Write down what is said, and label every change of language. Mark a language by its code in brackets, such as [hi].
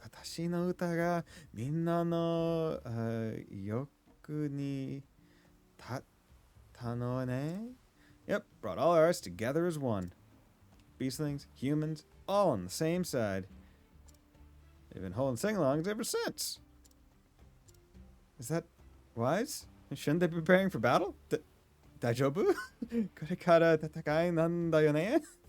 [ja] 私の歌がみんなの欲に立ったのね。 [en] Yep, brought all of us together as one. Beastlings, humans, all on the same side. They've been holding sing-alongs ever since. Is that wise? Shouldn't they be preparing for battle? [ja] Daijoubu? これから戦いなんだよね?